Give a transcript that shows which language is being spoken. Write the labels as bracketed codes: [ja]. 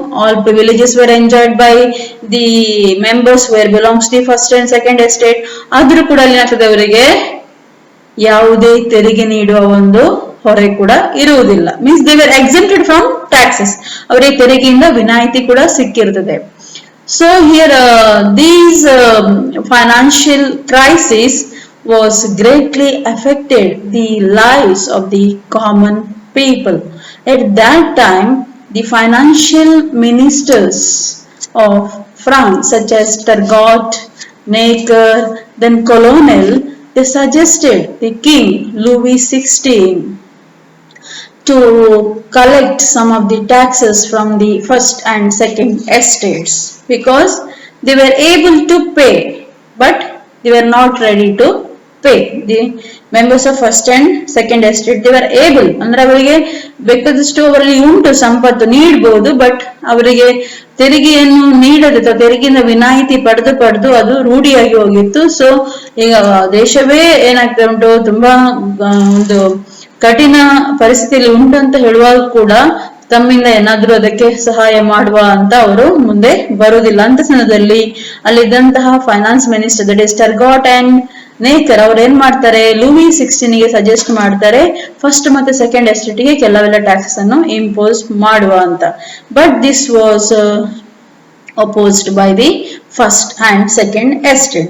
[en] All privileges were enjoyed by the members were belongs the first and second estate. [kn] ಆದ್ರೂ ಕೂಡ ಅಲ್ಲಿ ಏನಾಗ್ತದೆ, ಅವರಿಗೆ ಯಾವುದೇ ತೆರಿಗೆ ನೀಡುವ ಒಂದು ಹೊರೆ ಕೂಡ ಇರುವುದಿಲ್ಲ. [en] means they were exempted from taxes, [kn] ಅವರಿಗೆ ತೆರಿಗೆಯಿಂದ ವಿನಾಯಿತಿ ಕೂಡ ಸಿಕ್ಕಿರ್ತದೆ. [en] So here these financial crisis was greatly affected the lives of the common people. At that time, the financial ministers of France, such as Turgot, Necker, then Colonel, they suggested the king Louis XVI to collect some of the taxes from the first and second estates because they were able to pay, but they were not ready to pay. The members of first and second estate, they were able, [kn] ಅಂದ್ರೆ ಅವರಿಗೆ ಬೇಕಾದಷ್ಟು ಅವರಲ್ಲಿ ಉಂಟು, ಸಂಪತ್ತು ನೀಡಬಹುದು, but ಅವರಿಗೆ ತೆರಿಗೆಯನ್ನು ನೀಡದೆ ಅಥವಾ ತೆರಿಗೆಯಿಂದ ವಿನಾಯಿತಿ ಪಡೆದು ಅದು ರೂಢಿಯಾಗಿ ಹೋಗಿತ್ತು. ಸೊ ಈಗ ದೇಶವೇ ಏನಾಗ್ತಾ ಉಂಟು, ತುಂಬಾ ಒಂದು ಕಠಿಣ ಪರಿಸ್ಥಿತಿಯಲ್ಲಿ ಉಂಟು ಅಂತ ಹೇಳುವಾಗ ಕೂಡ ತಮ್ಮಿಂದ ಏನಾದ್ರೂ ಅದಕ್ಕೆ ಸಹಾಯ ಮಾಡುವ ಅಂತ ಅವರು ಮುಂದೆ ಬರುವುದಿಲ್ಲ. ಅಂತ ಸಮಯದಲ್ಲಿ ಅಲ್ಲಿದ್ದಂತಹ finance minister, that is Turgot and ನೇಕರ್, ಅವ್ರು ಏನ್ ಮಾಡ್ತಾರೆ, ಲೂಯಿ 16 ಗೆ ಸಜೆಸ್ಟ್ ಮಾಡ್ತಾರೆ ಫಸ್ಟ್ ಮತ್ತೆ ಸೆಕೆಂಡ್ ಎಸ್ಟೇಟ್ ಗೆ ಕೆಲವೆಲ್ಲ ಟ್ಯಾಕ್ಸಸ್ ಅನ್ನು ಇಂಪೋಸ್ ಮಾಡುವ ಅಂತ. [en] But this was opposed by the first and second estate.